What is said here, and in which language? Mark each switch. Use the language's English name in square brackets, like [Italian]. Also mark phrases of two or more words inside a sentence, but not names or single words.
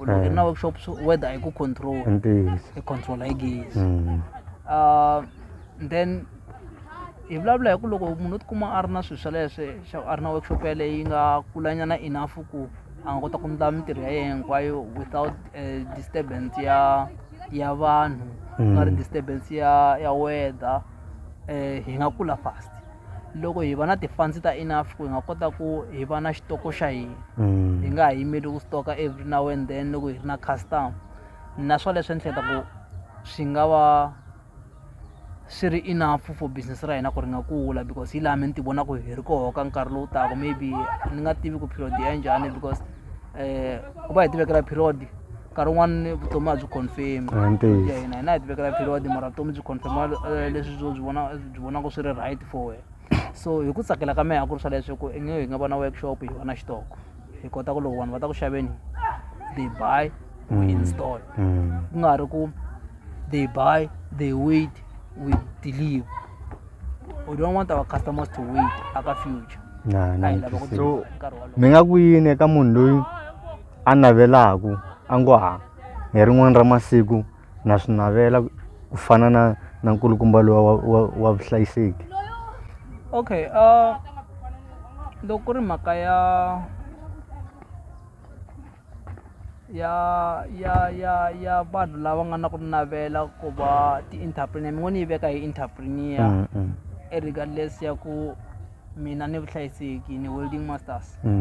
[Tsonga] Loko hi ri na workshop weather hi ku control hi control hi gezi. Then hi vulavula hi ku loko munhu u tikuma a ri na swilo swa leswi a ri na workshop yaleyo yi nga kulanyana enough ku a nga kota ku endla mintirho ya yena hinkwayo [English] without disturbance [Tsonga] ya vanhu, nga ri disturbance ya weather, hi nga kula fast. Loko hi va na ti-funds ta enough ku hi nga kota ku hi va na xitoko xa hina, hi nga ha yimeli ku stoka [English] every now and then [Tsonga] loko hi ri na custom. Na swa leswi ni hleketa ku swi nga va swi ri [English] enough for business [Tsonga] ra hina ku ri nga kula, because hi laha mi ti vona ku hi ri koho ka nkarhi lowu taka. Maybe ni nga tivi ku period ya njhani, because ku va hi tivekela period nkarhi wun'wana vutomi a byi confirm ya hina hi ti vekela period, mara vutomi byi confirm leswi byi vonaka swi ri [English] right for [Tsonga] wena. So hi ku tsakela ka mehe a ku ri swa leswi ku hi nga va na workshop hi va na xitoko hi kota ku loko vanhu va ta ku xaveni [English] they buy we install, [Tsonga] ku nga ri ku [English] they buy they wait we deliver. We don't want our customers to wait aka future. [Tsonga] So mi nga ku yini eka munhu loyi a navelaku a ngo ha hi rin'wana ra masiku na swi navela ku fana na nkulukumba lowa wa vuhlayiseki? Okay, loko ku ri mhaka ya vanhu lava nga na ku navela ku va ti-entrepreneur, mi ngo ni yi veka hi entrepreneur regardless ya ku mina ni vuhlayiseki ni welding masters.